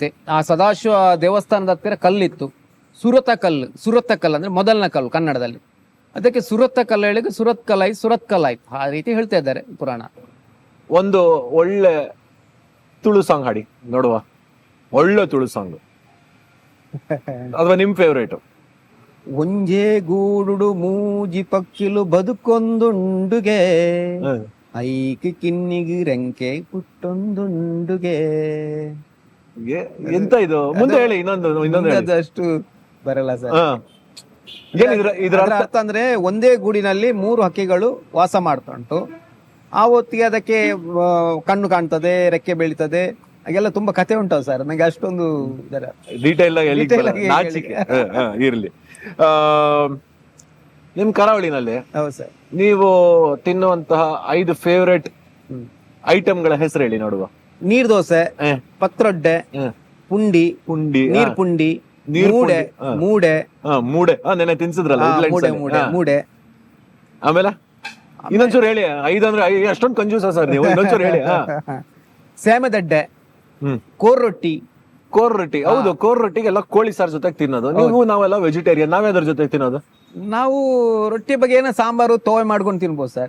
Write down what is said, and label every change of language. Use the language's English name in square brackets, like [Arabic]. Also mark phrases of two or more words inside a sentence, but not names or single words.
[Kannada] ಆ ಸದಾಶಿವ ದೇವಸ್ಥಾನದ ಹತ್ತಿರ ಕಲ್ಲಿತ್ತು, [Tulu] ಸುರತ ಕಲ್ಲು [Kannada] ಅಂದ್ರೆ ಮೊದಲನ ಕಲ್ಲು ಕನ್ನಡದಲ್ಲಿ. ಅದಕ್ಕೆ [Tulu] ಸುರತ ಕಲ್ಲು [Kannada] ಹೇಳಿದ್ರೆ ಸುರತ್ ಕಲಾಯ್ತು ಆ ರೀತಿ ಹೇಳ್ತಾ ಇದ್ದಾರೆ ಪುರಾಣ. ಒಂದು ಒಳ್ಳೆ ತುಳು ಸಾಂಗ್ ಹಾಡಿ ನೋಡುವ, ಒಳ್ಳೆ ತುಳು ಸಾಂಗ್ ಅಥವಾ ನಿಮ್ ಫೇವ್ರೇಟ್? [Tulu] ಒಂಜೇ ಗೂಡುಡು ಮೂಜಿ ಪಕ್ಕಿಲು ಬದುಕೊಂದುಂಡುಗೆ, ಐಕಿ ಕಿನ್ನಿಗಿ ರೆಂಕೆ ಪುಟ್ಟೊಂದುಂಡುಗೆ. [Kannada] ಎಂತ ಇದು? ಮುಂದೆ ಹೇಳಿ, ಇನ್ನೊಂದು ಹೇಳಿ. ಅಷ್ಟು ಬರಲ್ಲ ಸರ್. ಇದರ ಅರ್ಥ ಅಂದ್ರೆ ಒಂದೇ ಗೂಡಿನಲ್ಲಿ 3 ಹಕ್ಕಿಗಳು ವಾಸ ಮಾಡ್ತಾ ಉಂಟು. ಆ ಹೊತ್ತಿಗೆ ಅದಕ್ಕೆ ಕಣ್ಣು ಕಾಣ್ತದೆ, ರೆಕ್ಕೆ ಬೆಳೀತದೆ, ಹಾಗೆಲ್ಲ ತುಂಬಾ ಕತೆ ಉಂಟು ಸರ್. ನನಗೆ ಅಷ್ಟೊಂದು ಡೀಟೇಲ್ ನಾಚಿಕೆ ಇರ್ಲಿ. ನಿಮ್ ಕರಾವಳಿನಲ್ಲಿ ಹೌದು ಸರ್, ನೀವು ತಿನ್ನುವಂತಹ 5 [English] favourite items [Kannada] ಹೆಸರು ಹೇಳಿ ನೋಡುವ. ನೀರ್ ದೋಸೆ, ಪತ್ರೊಡ್ಡೆ, ಪುಂಡಿ, ನೀರ್ ಪುಂಡಿ, ಮೂಡೆ. ನೆನೆ ತಿನ್ಸಿದ್ರಲ್ಲ ಮೂಡೆ. ಆಮೇಲೆ ಇನ್ನೊಂಚೂರು ಹೇಳಿ. 5 ಅಂದ್ರೆ ಅಷ್ಟೊಂದು ಕಂಜೂಸ ಸರ್ ನೀವು, ಇನ್ನೊಂಚೂರು ಹೇಳಿ. ಸೇಮೆದಡ್ಡೆ, ಕೋರ್ ರೊಟ್ಟಿ. ಹೌದು, ಕೋರ್ ರೊಟ್ಟಿಗೆಲ್ಲ ಕೋಳಿ ಸಾರ್ ಜೊತೆಗೆ ತಿನ್ನೋದು ನೀವು. ನಾವೆಲ್ಲ ವೆಜಿಟೇರಿಯನ್, ನಾವೇದ್ರ ಜೊತೆಗೆ ತಿನ್ನೋದು? ನಾವು ರೊಟ್ಟಿ ಬಗ್ಗೆ ಏನೋ ಸಾಂಬಾರು ತೋವೆ ಮಾಡ್ಕೊಂಡು ತಿನ್ಬೋದು ಸರ್.